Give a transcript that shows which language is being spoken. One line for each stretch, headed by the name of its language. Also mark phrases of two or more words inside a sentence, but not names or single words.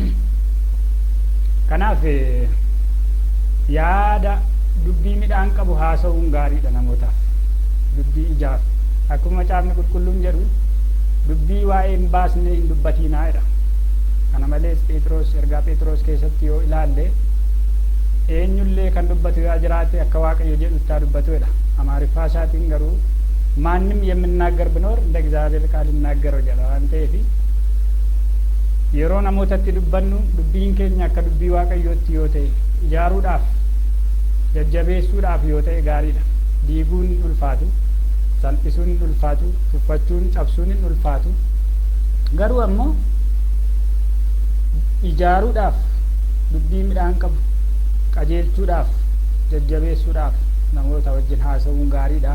Oromo: Kanaaf yaada dubbii midhaan qabu haasa'uun gaariidha namootaaf dubbii ijaaf akkuma caafni qulqulluun jedhu dubbii waa'ee hin baasne hin dubbatiinaa jedha. Kana malees Phexros ergaa Phexros keessatti yoo ilaalle eenyullee kan dubbatu yaa jiraate akka Waaqayyo jedhutti dubbatu jedha. Amaariffaa isaatiin garuu
Amharic: ማንም የሚናገር ቢኖር እንደ እግዚአብሔር ቃል ይናገር
Oromo: jedha waan ta'eef yeroo namootatti dubbannu dubbiin keenya akka dubbii Waaqayyootti yoo ta'e ijaaruudhaaf jajjabeessuudhaaf yoo ta'e gaariidha. Diiguun ulfaatu salphisuun ulfaatu tuffachuun cabsuun ulfaatu garuu ammoo ijaaruudhaaf dubbii midhaan qabu qajeelchuudhaaf jajjabeessuudhaaf namoota wajjin haasa'uun gaariidha.